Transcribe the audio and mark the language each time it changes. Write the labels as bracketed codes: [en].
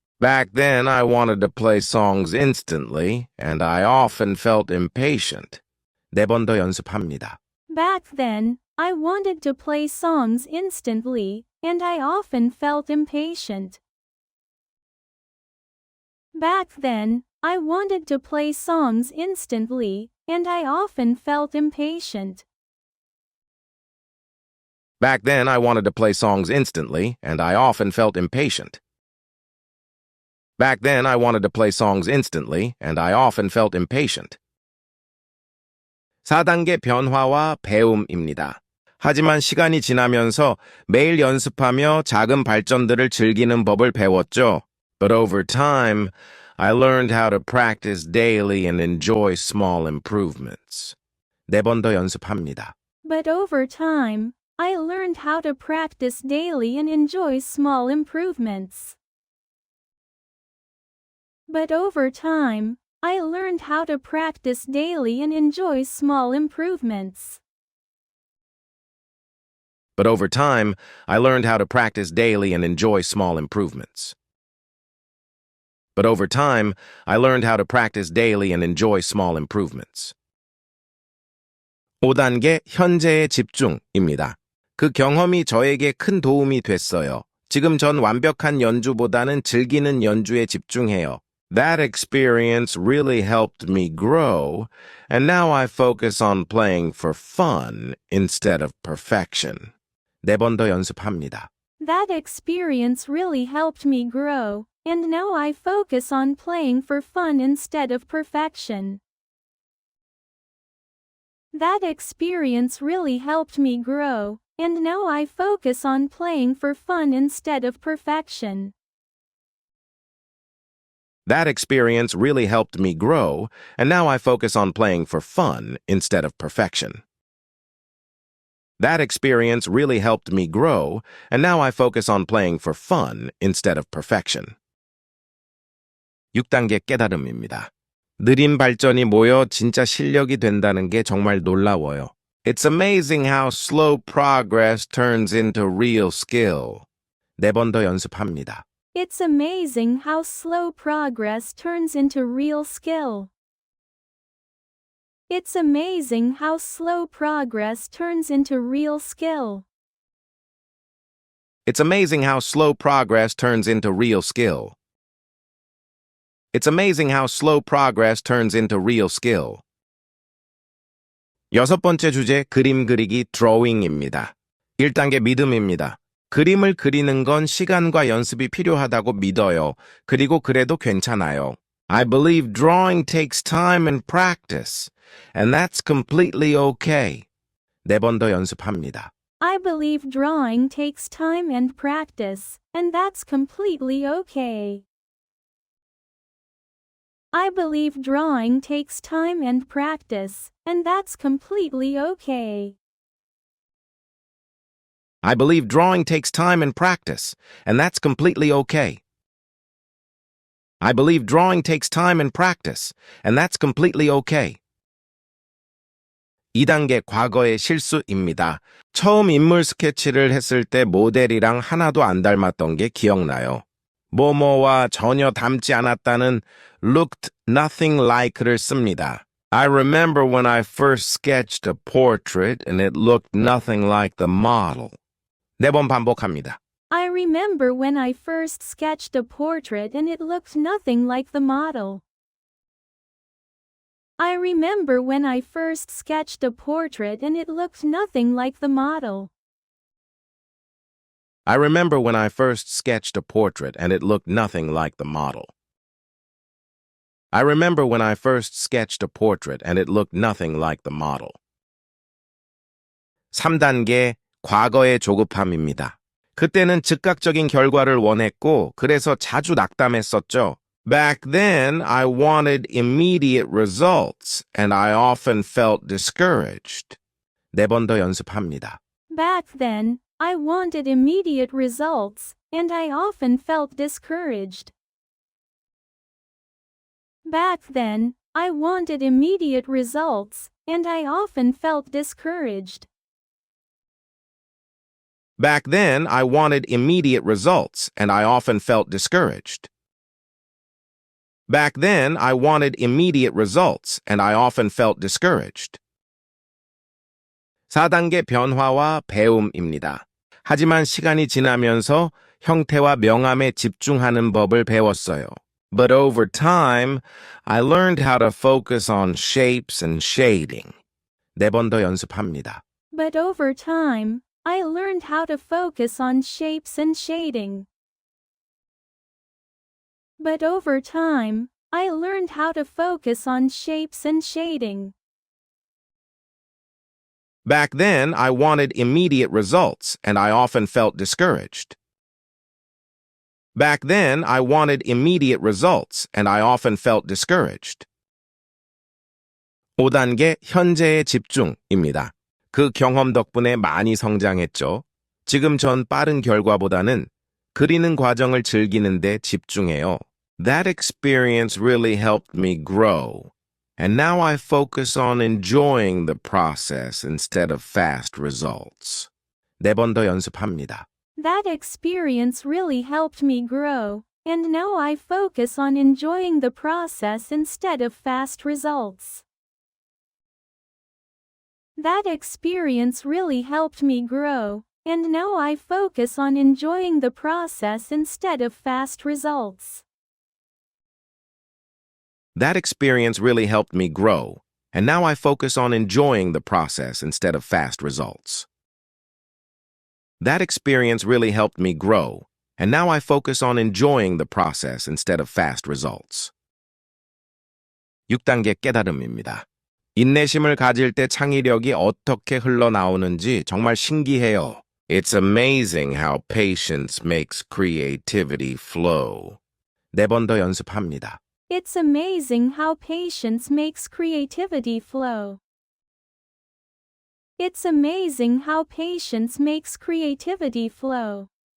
[en] Back then, I wanted to play songs instantly, and I often felt impatient. [ko] 4번 더 연습합니다. [en] Back then, I wanted to play songs instantly, and I often felt impatient. Back then, I wanted to play songs instantly, and I often felt impatient. Back then, I wanted to play songs instantly, and I often felt impatient. Back then, I wanted to play songs instantly, and I often felt impatient. [ko] 4단계 변화와 배움입니다. 하지만 시간이 지나면서 매일 연습하며 작은 발전들을 즐기는 법을 배웠죠. [en] But over time, I learned how to practice daily and enjoy small improvements. [ko] 네 번 더 연습합니다. [en] But over time, I learned how to practice daily and enjoy small improvements. But over time, I learned how to practice daily and enjoy small improvements. But over time, I learned how to practice daily and enjoy small improvements. But over time, I learned how to practice daily and enjoy small improvements. [ko] 5단계 현재의 집중입니다. 그 경험이 저에게 큰 도움이 됐어요. 지금 전 완벽한 연주보다는 즐기는 연주에 집중해요. [en] That experience really helped me grow, and now I focus on playing for fun instead of perfection. [ko] 네 번 더 연습합니다. [en] That experience really helped me grow, and now I focus on playing for fun instead of perfection. That experience really helped me grow, and now I focus on playing for fun instead of perfection. That experience really helped me grow, and now I focus on playing for fun instead of perfection. That experience really helped me grow, and now I focus on playing for fun instead of perfection. [ko] 6단계 깨달음입니다. 느린 발전이 모여 진짜 실력이 된다는 게 정말 놀라워요. [en] It's amazing how slow progress turns into real skill. [ko] 네 번 더 연습합니다. [en] It's amazing how slow progress turns into real skill. It's amazing how slow progress turns into real skill. It's amazing how slow progress turns into real skill. It's amazing how slow progress turns into real skill. [ko] 6번째 주제 그림 그리기 drawing입니다. 1단계 믿음입니다. 그림을 그리는 건 시간과 연습이 필요하다고 믿어요. 그리고 그래도 괜찮아요. [en] I believe drawing takes time and practice, and that's completely okay. [ko] 네 번 더 연습합니다. [en] I believe drawing takes time and practice, and that's completely okay. I believe drawing takes time and practice, and that's completely okay. I believe drawing takes time and practice, and that's completely okay. I believe drawing takes time and practice, and that's completely okay. [ko] 2단계 과거의 실수입니다. 처음 인물 스케치를 했을 때 모델이랑 하나도 안 닮았던 게 기억나요. 뭐뭐와 전혀 닮지 않았다는 [en] looked nothing like [ko] 를 씁니다. [en] I remember when I first sketched a portrait and it looked nothing like the model. [ko] 네 번 반복합니다. [en] I remember when I first sketched a portrait and it looked nothing like the model. I remember when I first sketched a portrait and it looked nothing like the model. I remember when I first sketched a portrait and it looked nothing like the model. I remember when I first sketched a portrait and it looked nothing like the model. [ko] 3단계 과거의 조급함입니다. 그때는 즉각적인 결과를 원했고 그래서 자주 낙담했었죠. [en] Back then, I wanted immediate results and I often felt discouraged. [ko] 네 번 더 연습합니다. [en] Back then, I wanted immediate results, and I often felt discouraged. Back then, I wanted immediate results, and I often felt discouraged. Back then, I wanted immediate results and I often felt discouraged. Back then, I wanted immediate results and I often felt discouraged. [ko] 4단계 변화와 배움입니다. 하지만 시간이 지나면서 형태와 명암에 집중하는 법을 배웠어요. [en] But over time, I learned how to focus on shapes and shading. [ko] 네 번 더 연습합니다. [en] But over time, I learned how to focus on shapes and shading. But over time, I learned how to focus on shapes and shading. Back then, I wanted immediate results, and I often felt discouraged. Back then, I wanted immediate results, and I often felt discouraged. [ko] 5단계 현재의 집중입니다. 그 경험 덕분에 많이 성장했죠. 지금 전 빠른 결과보다는 그리는 과정을 즐기는 데 집중해요. [en] That experience really helped me grow. And now I focus on enjoying the process instead of fast results. [ko] 4번 더 연습합니다. [en] That experience really helped me grow, and now I focus on enjoying the process instead of fast results. That experience really helped me grow, and now I focus on enjoying the process instead of fast results. That experience really helped me grow, and now I focus on enjoying the process instead of fast results. That experience really helped me grow, and now I focus on enjoying the process instead of fast results. [ko] 6단계 깨달음입니다. 인내심을 가질 때 창의력이 어떻게 흘러나오는지 정말 신기해요. [en] It's amazing how patience makes creativity flow. [ko] 4번 더 연습합니다. [en] It's amazing how patience makes creativity flow. It's amazing how patience makes creativity flow.